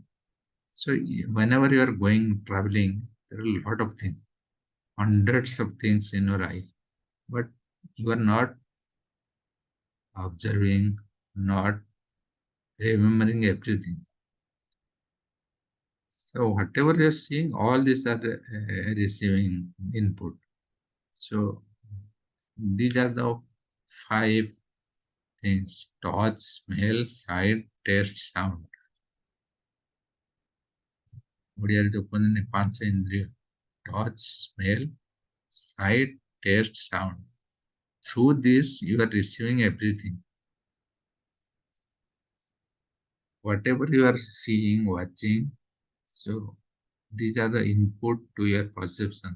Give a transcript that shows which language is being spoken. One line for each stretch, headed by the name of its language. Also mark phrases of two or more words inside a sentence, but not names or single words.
English: So whenever you are going traveling, there are a lot of things, hundreds of things in your eyes, but you are not observing, not remembering everything. So whatever you are seeing, all these are receiving input. So these are the five things: touch, smell, sight, taste, sound.
Odia: ଓଡ଼ିଆରେ ଯୋଉ କୁହନ୍ତିନି ପାଞ୍ଚ ଇନ୍ଦ୍ରିୟ,
English: touch, smell, sight, taste, sound. Through this, you are receiving everything. Whatever you are seeing, watching, so these are the input to your perception.